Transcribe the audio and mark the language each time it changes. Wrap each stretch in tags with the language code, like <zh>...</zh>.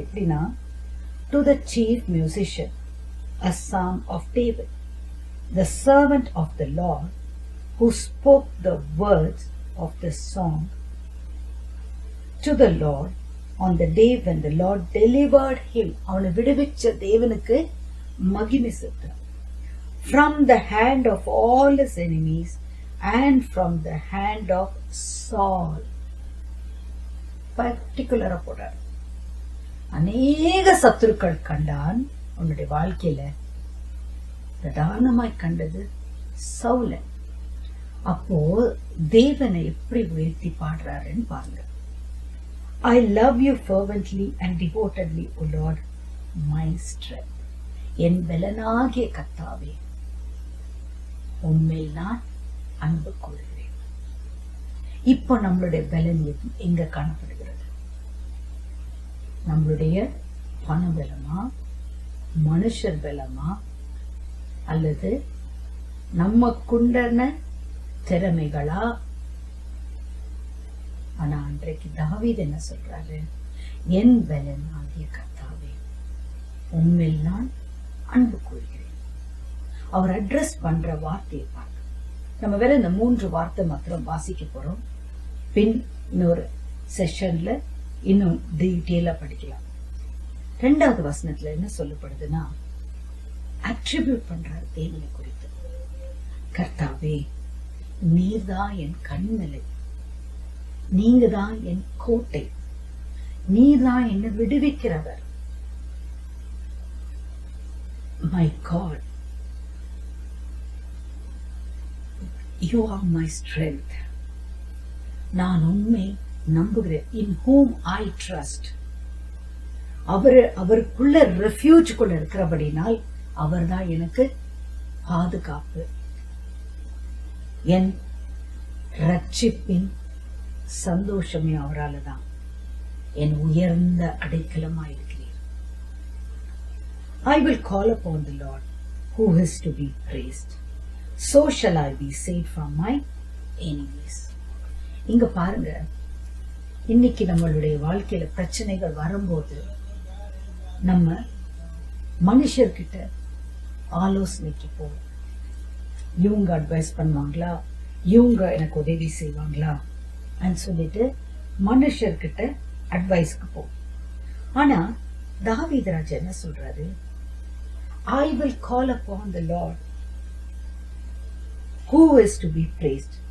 <ta>எப்படின்னா,</ta> <en>to the chief musician, a psalm of David, the servant of the Lord, who spoke the words of the song to the Lord on the day when the Lord delivered him.</en> <ta>அவனை விடுவிச்ச தேவனுக்கு மகிமை செலுத்துறான்.</ta> <en>From the hand of all his enemies and from the hand of Saul.</en> <ta>பர்டிகுலரா போறார். அநேக சத்துருக்கள் கண்டான் உன்னுடைய வாழ்க்கையில. பிரதானமாய் கண்டது சவுலன். அப்போ தேவனை எப்படி உயர்த்தி பாடுறாருன்னு பாருங்க.</ta> <en>I love you fervently and devotedly, O Lord, my strength.</en> <ta>என் பலனாகிய கர்த்தாவே, உம்மில் நான் அன்பு கூறுகிறேன். இப்போ நம்மளுடைய பலன் எங்க காணப்படுகிறது? நம்மளுடைய பண பலமா, மனுஷர் பலமா, அல்லது நமக்குண்டான திறமைகளா? ஆனா அன்றைக்கு தாவீது என்ன சொல்றாரு? என் பலன் ஆகிய கர்த்தாவே, உம்மில் நான் அன்பு கூறுகிறேன். அவர் அட்ரஸ் பண்ற வார்த்தையை பாருங்க. நம்ம வேற இந்த 3 வார்த்தை மாத்திரம் வாசிக்க போறோம். பின் இன்னொரு செஷன்ல இன்னும் டீட்டெயிலா படிக்கலாம். 2வது வசனத்துல என்ன சொல்லப்படுதுன்னா, அட்ரிபியூட் பண்றாரு தேவனை குறித்து. கர்த்தாவே, நீர்தான் என் கண்மலை, நீங்க தான் என் கோட்டை, நீதான் என்னை விடுவிக்கிறவர்.</ta> <en>My God, you are my strength.</en> <ta>நான் உண்மை நம்புகிறேன்.</ta> <en>In whom I trust.</en> <ta>அவருக்குள்ள ரெஃப்யூஜ்குள்ள இருக்கிறபடினால் அவர்தான் எனக்கு பாதுகாப்பு. என் ரட்சிப்பின் சந்தோஷமே அவரால் தான். என் உயர்ந்த அடைக்கலமாயிருக்கிறீர்.</ta> <en>I will call upon the Lord who is to be praised. So shall I be saved from my enemies.</en> <ta>இங்க பாருங்க, இன்னைக்கு நம்மளுடைய வாழ்க்கையில பிரச்சனைகள் வரும்போது நம்ம மனுஷர்கிட்ட ஆலோசனைக்கு போவோம். இவங்க அட்வைஸ் பண்ணுவாங்களா, இவங்க எனக்கு உதவி செய்வாங்களா சொல்லிட்டு மனுஷர்கிட்ட அட்வைஸ்க்கு போவோம். ஆனா தாவீது ராஜா என்ன சொல்றாரு?</ta> <en>I will call upon the Lord who is to be praised.</en>